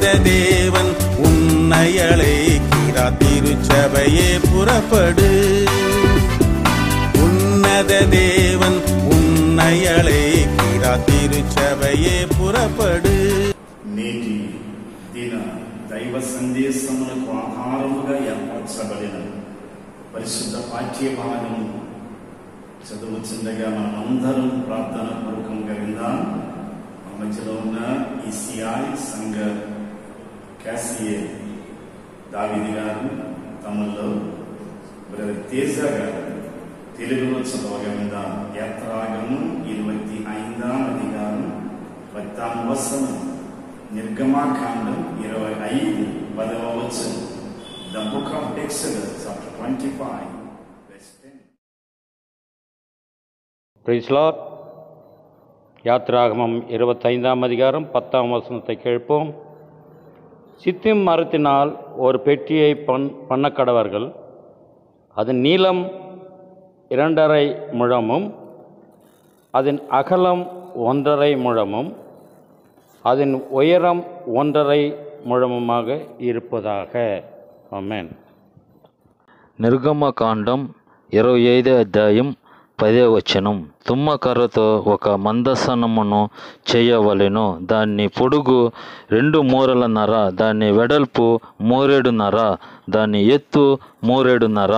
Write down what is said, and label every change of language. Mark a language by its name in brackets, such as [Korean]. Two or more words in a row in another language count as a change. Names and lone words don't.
[Tamil] தேவன் உன்னை அழைக்கிறார். திருச்சபையே புறப்படு. உன்னத தேவன் உன்னை அழைக்கிறார். திருச்சபையே పురపడు. [Telugu] నేటి దిన దైవ సందేశములకు ఆహారముగా ఏర్పరచబడిన పరిశుద్ధ పాఠ్య భాగం చదువుచుండగా మనమందరం ప్రార్థన పూర్వకంగా విందాం. మన మధ్యలో ఉన్న ఈసీఐ సంఘ క్యాసియే దావీది గారు, తమిళ్లో బ్రదర్ తేజ గారు తెలుగులో చదవగా విందాం. యాత్రాగము 25వ అధికారం 10వ వచనం, నిర్గమాకాండం 25 10వ వచనం. [English] The book of Exodus chapter 25 verse 10. Praise Lord. [Tamil] யாத்ராகமம் 25ஆம் அதிகாரம் 10ஆம் வசனத்தை கேட்போம். சித்திம் மரத்தினால் ஒரு பெட்டியை பண்ணக்கடவர்கள். அதன் நீளம் 2.5 முழமும் அதன் அகலம் 1.5 முழமும் அதன் உயரம் 1.5 முழமுமாக இருப்பதாக. [Telugu] ఆమేన్. నిర్గమకాండం 25వ అధ్యాయం 10వ వచనం. తుమ్మకర్రతో ఒక మందసనమును చేయవలెను. దాన్ని పొడుగు 2 మూరలన్నర, దాన్ని వెడల్పు 3 మూరెడున్నర, దాన్ని ఎత్తు 3 మూరెడున్నర.